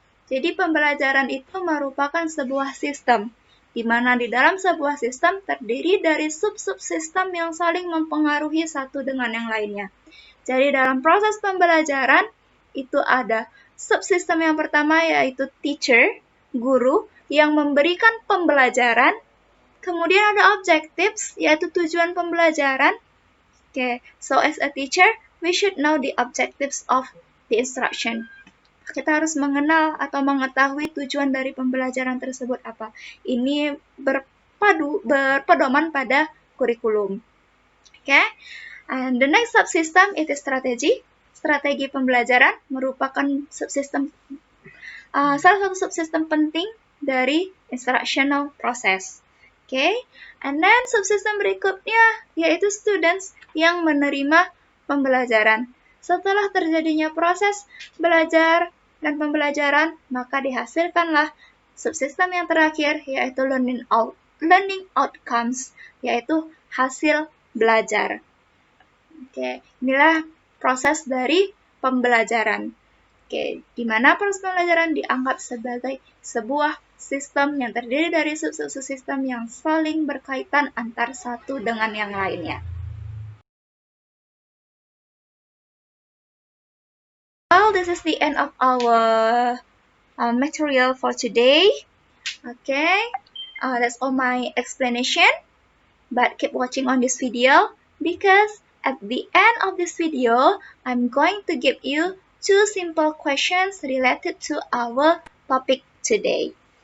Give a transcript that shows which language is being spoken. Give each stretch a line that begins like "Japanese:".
Indonesian: Jadi pembelajaran itu merupakan sebuah sistem, di mana di dalam sebuah sistem terdiri dari sub-subsistem yang saling mempengaruhi satu dengan yang lainnya. Jadi dalam proses pembelajaran, itu ada subsistem yang pertama yaitu teacher, guru, yang memberikan pembelajaran. Kemudian ada objectives, yaitu tujuan pembelajaran.
English: Okay, so as a teacher, we should know the objectives of the instruction.
Indonesian: Kita harus mengenal atau mengetahui tujuan dari pembelajaran tersebut apa. Ini berpedoman pada kurikulum. Okay?
English: And the next subsystem
Indonesian: itu strategi. Strategi pembelajaran merupakan subsistem salah satu subsistem penting dari instructional process. Okay? And then subsistem berikutnya yaitu students yang menerima pembelajaran. Setelah terjadinya proses belajar dan pembelajaran, maka dihasilkanlah subsistem yang terakhir yaitu learning outcomes, yaitu hasil belajar. Oke, inilah proses dari pembelajaran. Oke, di mana proses pembelajaran dianggap sebagai sebuah sistem yang terdiri dari subsistem yang saling berkaitan antar satu dengan yang lainnya.
English: Well, this is the end of our material for today. Okay, that's all my explanation. But keep watching on this video because at the end of this video, I'm going to give you 2 simple questions related to our topic today.